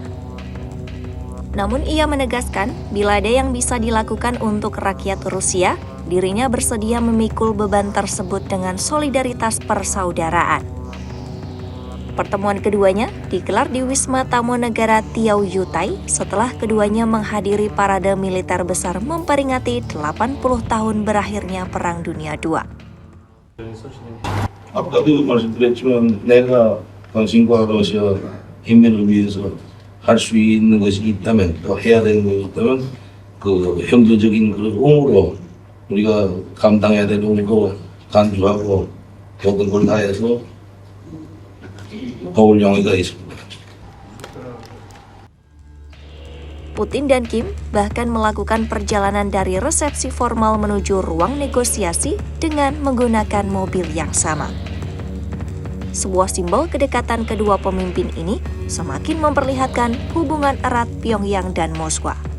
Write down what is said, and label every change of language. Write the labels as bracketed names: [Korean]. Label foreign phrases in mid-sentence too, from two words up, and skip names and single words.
[Indonesian] Namun ia menegaskan bila ada yang bisa dilakukan untuk rakyat Rusia, dirinya bersedia memikul beban tersebut dengan solidaritas persaudaraan. Pertemuan keduanya digelar di Wisma Tamu Negara Tiaoyutai setelah keduanya menghadiri parade militer besar memperingati 80 tahun berakhirnya Perang Dunia II. [Korean] 아까도 말씀드렸지만 내가 당신과 러시아 인민을 위해서 할 수 있는 것이 있다면 또 해야 되는 것이 있다면 그 형제적인 그 의무로 우리가 감당해야 될 의무도 간주하고 모든 걸 다해서 도울 용의가 있습니다. [Indonesian] Putin dan Kim bahkan melakukan perjalanan dari resepsi formal menuju ruang negosiasi dengan menggunakan mobil yang sama. Sebuah simbol kedekatan kedua pemimpin ini semakin memperlihatkan hubungan erat Pyongyang dan Moskwa.